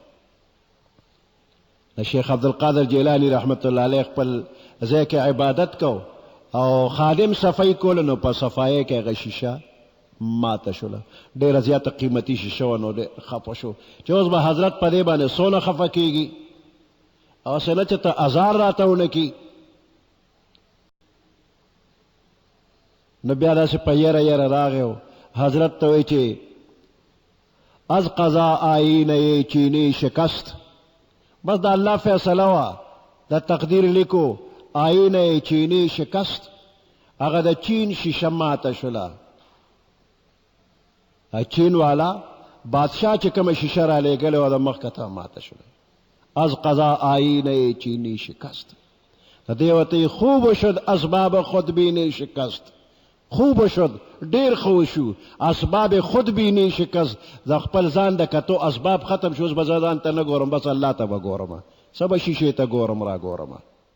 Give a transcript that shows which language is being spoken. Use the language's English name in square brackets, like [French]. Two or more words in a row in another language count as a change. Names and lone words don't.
[Pashto] د شیخ عبدالقادر جیلانی رحمت الله علیه خپل ځای کې عبادت کو او خادم صفایي کوله، نو په صفایۍ کې هغه شیشه ماته شوله، ډېره زیاته قیمتي شیشه وه. نو ډېر خفه شو چې اوس به حضرت په دې باندې څونه خفه کېږي، او څه نه چې ته ازار راته ونه کړي. نو بیا داسې په یره یره راغی او حضرت ته وایي چې [Persian] از قضا آیینه چینی شکست. [Pashto] بس د الله فیصله وه، د تقدیر لیکو [Persian] آیینه چینی شکست، [Pashto] هغه د چین شیشه ماته شوله. چین والا بادشاہ چې کومه شیشه را لېږلې وه د مخکې ته ماته شوله. [Persian] از قضا آیینه چینی شکست. [Pashto] د دې ورته [Persian] خوب شد اسباب خودبینی شکست. خوب شد، [Pashto] ډیر خو شو، [Persian] اسباب خودبینی شکست. [Pashto] د خپل ځان د کتو اسباب ختم شو، اوس به زه ځان ته نه ګورم، بس الله ته به ګورم، څه به شیشې ته ګورم را ګورم.